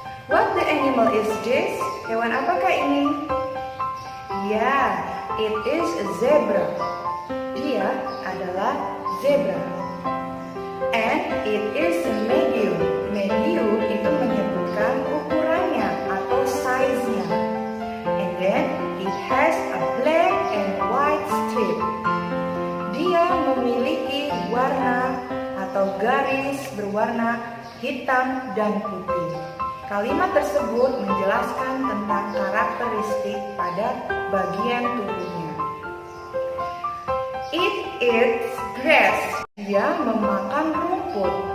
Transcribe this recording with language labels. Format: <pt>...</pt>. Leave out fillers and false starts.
<en>What the animal is this?</en> <id>Hewan apakah ini? Ya,</id> <en>it is a zebra.</en> <id>Dia adalah zebra.</id> <en>And it is medium.</en> <id>Medium itu menyebutkan ukurannya atau size-nya.</id> <en>And then it has a black and white strip.</en> <id>Dia memiliki warna atau garis berwarna hitam dan putih. Kalimat tersebut menjelaskan tentang karakteristik pada bagian tubuhnya.</id> <en>It eats grass.</en> <id>Dia memakan rumput.</id>